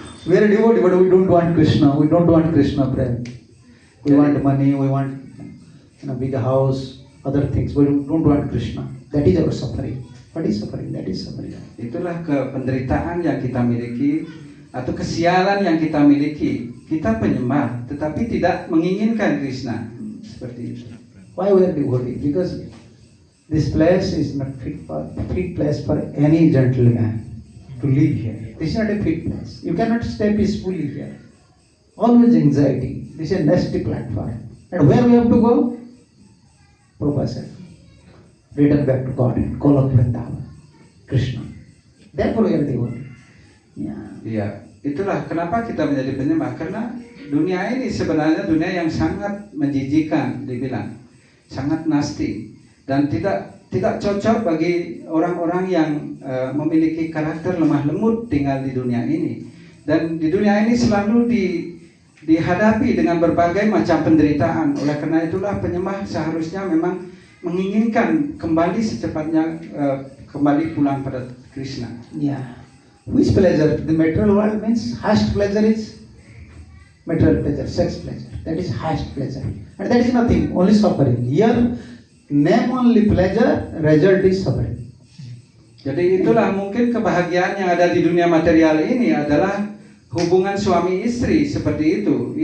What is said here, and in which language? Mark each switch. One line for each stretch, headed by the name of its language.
English: We are devotee, but we don't want Krishna. We don't want Krishna, friend. We want money, we want a big house, other things. We don't want Krishna. That is our suffering. What is suffering? That is suffering.
Indonesian: Itulah penderitaan yang kita miliki atau kesialan yang kita miliki. Kita penyembah, tetapi tidak menginginkan Krishna. Seperti itu.
English: Why we are devotee? Because this place is not fit place for any gentleman to live here. This is not a fit place. You cannot stay peacefully here. Always anxiety. This is a nasty platform. And where we have to go? Prabhupada said, return back to God, Golok Vrindavan, Krishna. Therefore we are devotee.
Indonesian: Iya, itulah kenapa kita menjadi penyembah. Karena dunia ini sebenarnya dunia yang sangat menjijikan, dibilang sangat nasty dan tidak cocok bagi orang-orang yang memiliki karakter lemah lembut tinggal di dunia ini. Dan di dunia ini selalu dihadapi dengan berbagai macam penderitaan. Oleh karena itulah penyembah seharusnya memang menginginkan kembali secepatnya kembali pulang pada Krishna.
English: Yeah. Which pleasure? The material world means highest pleasure is material pleasure, sex pleasure. That is highest pleasure. And that is nothing, only suffering. Here, name only pleasure, result is suffering.
Indonesian: Jadi itulah mungkin kebahagiaan yang ada di dunia material ini adalah hubungan suami istri seperti itu.